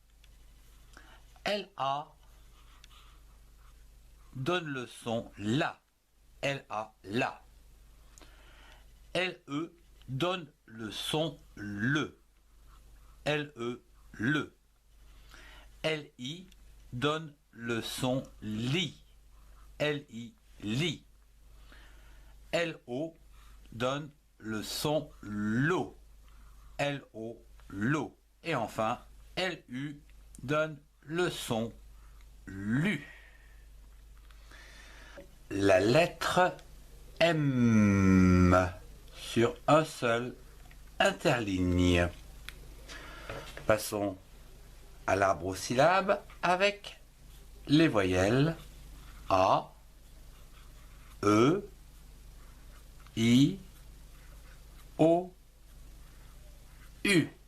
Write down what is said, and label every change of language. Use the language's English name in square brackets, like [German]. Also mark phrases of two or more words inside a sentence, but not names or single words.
[French] LA donne le son LA. LA, LA. LE donne le son LE. LE, LE. LI donne le son LI. LI, LI. LO donne le son LO. LO, LO. Et enfin, LU donne le son LU. La lettre M sur un seul interligne. Passons à l'arbre aux syllabes avec les voyelles A, E, I, O, U.